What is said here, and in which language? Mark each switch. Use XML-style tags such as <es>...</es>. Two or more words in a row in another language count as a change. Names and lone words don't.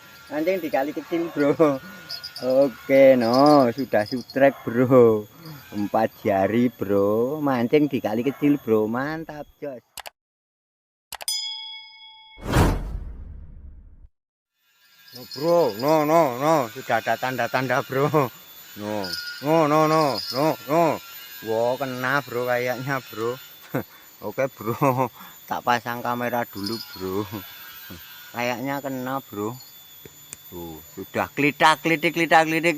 <id>Mancing di kali kecil bro. Oke no, sudah sutrek bro. 4 jari bro, mancing di kali kecil bro, mantap jos. No bro, no, sudah ada tanda-tanda bro. No. Wow, kena bro kayaknya bro. Oke bro, tak pasang kamera dulu bro. Kayaknya kena bro. Tuh, sudah klidik.</id>